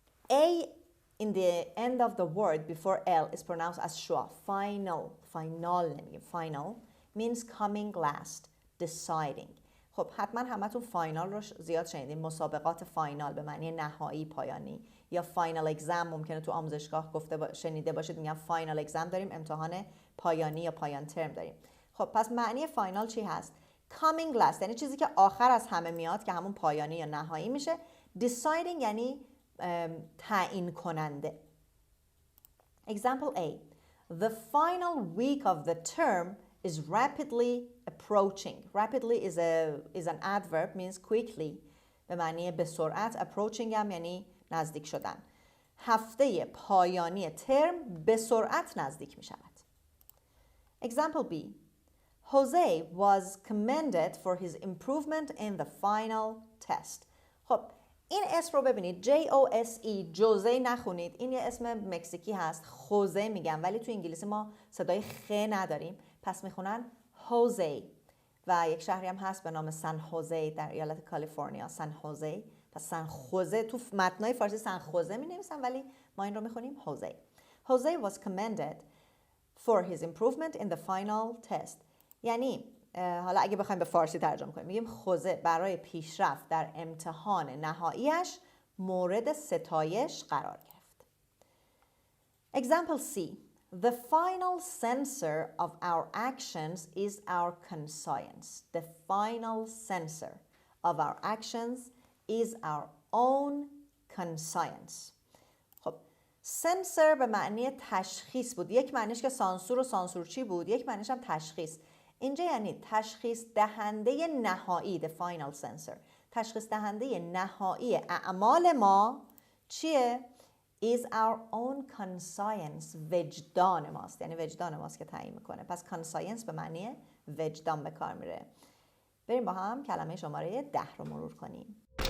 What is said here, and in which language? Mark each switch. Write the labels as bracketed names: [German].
[English] A in the end of the word before L is pronounced as schwa. Final. Final [Persian] نمیگیم. [English] Final means coming last. Deciding. [Persian] خب حتما همتون فاینال رو زیاد شنیدین. مسابقات فاینال به معنی نهایی، پایانی. یا فاینال اگزم ممکنه تو آموزشگاه شنیده باشید، میگن فاینال اگزم داریم، امتحان پایانی یا پایان ترم داریم. خب پس معنی فاینال چی هست؟ [English] coming last [Persian] یعنی چیزی که آخر از همه میاد که همون پایانی یا نهایی میشه. deciding یعنی تعیین کننده. [English] Example A. The final week of the term is rapidly approaching. Rapidly is an adverb, means quickly. [Persian] به معنی به سرعت. approaching هم یعنی نزدیک شدن. هفته پایانی ترم به سرعت نزدیک می شود. [English] Example B. Jose was commended for his improvement in the final test. [Persian] خب این اسم رو ببینید. J-O-S-E جوزه نخونید. این یه اسم مکزیکی هست. خوزه میگن ولی تو انگلیسی ما صدای خ نداریم. پس میخونن هوزه. و یک شهری هم هست به نام سن خوزه در ایالت کالیفرنیا. سن خوزه. پس سن خوزه تو متنای فارسی سن خوزه می نویسن ولی ما این رو میخونیم هوزه. [English] Jose was commended for his improvement in the final test. [Persian] یعنی حالا اگه بخوایم به فارسی ترجمه کنیم میگیم خوزه برای پیشرفت در امتحان نهاییش مورد ستایش قرار گرفت. [English] Example C. The final censor of our actions is our conscience. The final censor of our actions is our own conscience. [Persian] خب سنسور به معنی تشخیص بود. یک معنیش که سانسور و سانسورچی بود، یک معنیش هم تشخیص. اینجا یعنی تشخیص دهنده نهایی، [English] the final censor. [Persian] تشخیص دهنده نهایی اعمال ما چیه؟ [English] is our own conscience. [Persian] وجدان ماست، یعنی وجدان ماست که تعیین میکنه. پس conscience به معنی وجدان به کار میره. بریم با هم کلمه شماره 10 رو مرور کنیم.